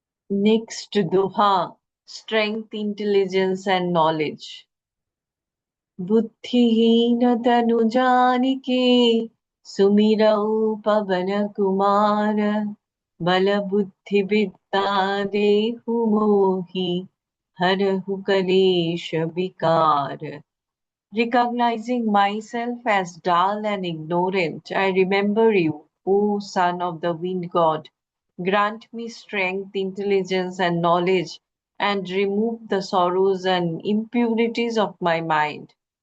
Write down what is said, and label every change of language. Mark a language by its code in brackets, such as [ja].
[en] Next Doha, strength, intelligence, and knowledge. [awa] बुद्धिहीन तनु जानिके सुमिरौ पवन कुमार बल बुद्धि विद्या देहु मोहि हरहु कलेश विकार. [en] Recognizing myself as dull and ignorant, I remember you, O son of the wind god. Grant me strength, intelligence, and knowledge, and remove the sorrows and impurities of my mind.